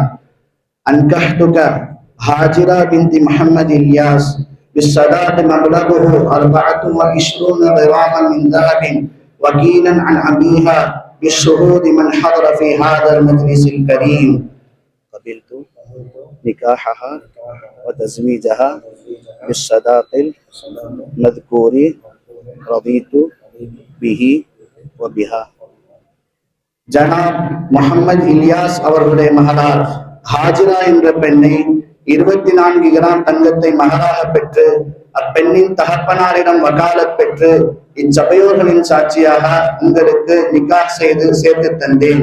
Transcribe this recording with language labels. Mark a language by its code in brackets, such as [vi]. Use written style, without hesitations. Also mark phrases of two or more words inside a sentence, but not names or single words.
[ar] أنكحتك هاجرة بنت محمد الياس بالصداق مبلغه 24 غراما من ذهب وكيلا عن أبيها بالشهود من حضر في هذا المجلس الكريم. قبلت نكاحها وتزويجها بالصداق المذكور رضيت به وبها. [ta] ஜனாப் முஹம்மது இலியாஸ் அவர்களுடைய மகளார் ஹாஜிரா என்ற பெண்ணை 24 கிராம் தங்கத்தை மகளாக பெற்று அப்பெண்ணின் தகப்பனாரிடம் வகாலத் பெற்று இச்சபையோர்களின் சாட்சியாக உங்களுக்கு நிக்காஹ் செய்து சேர்த்து தந்தேன்.